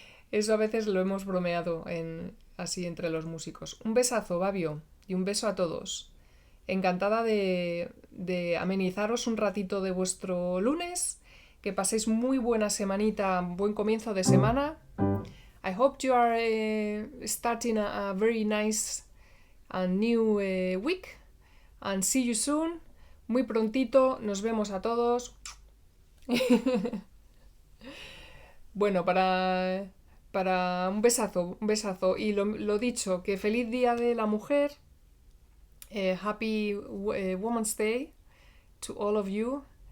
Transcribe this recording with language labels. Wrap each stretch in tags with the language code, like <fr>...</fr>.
<es>Eso a veces lo hemos bromeado así entre los músicos. Un besazo, Babio, y un beso a todos. Encantada de amenizaros un ratito de vuestro lunes. Que paséis muy buena semanita, buen comienzo de semana.</es> <en>I hope you are starting a very nice and new week. And see you soon.</en> <es>Muy prontito, nos vemos a todos. Bueno, para un besazo. Y lo dicho, que feliz Día de la Mujer.</es> <en>Happy Women's Day to all of you.</en>